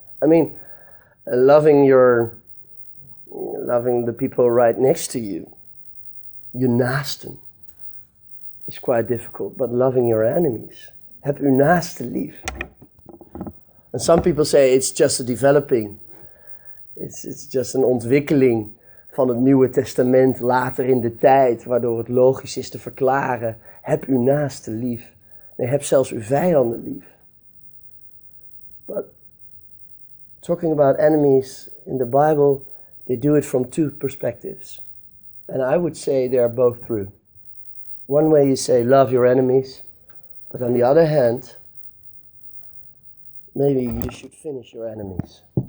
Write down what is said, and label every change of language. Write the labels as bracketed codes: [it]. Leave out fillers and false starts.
[en] I mean, loving the people right next to you, your naasten, is quite difficult. But loving your enemies, [nl] heb uw naasten lief. [en] And some people say it's just a developing. It's just [nl] een ontwikkeling van het Nieuwe Testament later in de tijd, waardoor het logisch is te verklaren, heb uw naaste lief. Nee, heb zelfs uw vijanden lief. [en] But talking about enemies in the Bible, they do it from two perspectives. And I would say they are both true. One way you say love your enemies, but on the other hand, maybe you should finish your enemies.